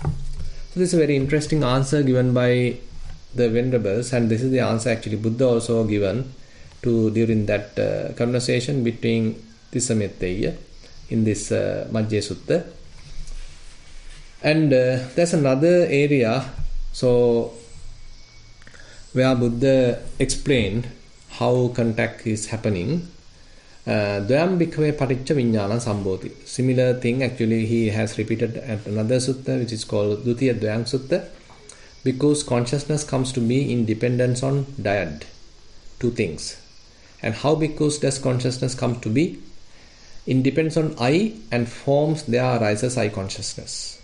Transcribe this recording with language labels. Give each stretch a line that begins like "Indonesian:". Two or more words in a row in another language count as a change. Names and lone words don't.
English: So this is a very interesting answer given by the Venerables, and this is the answer actually Buddha also given to during that conversation between Tissametteya in this Majjhya Sutta. And there's another area so where Buddha explained how contact is happening.
Pali: Dvayam bhikkhave paticca viññāna sambhoti.
English: Similar thing actually he has repeated at another sutta which is called Dutiya Dvayam Sutta. Because consciousness comes to be in dependence on dyad, two things. And how because does consciousness come to be? It depends on I and forms there arises I consciousness.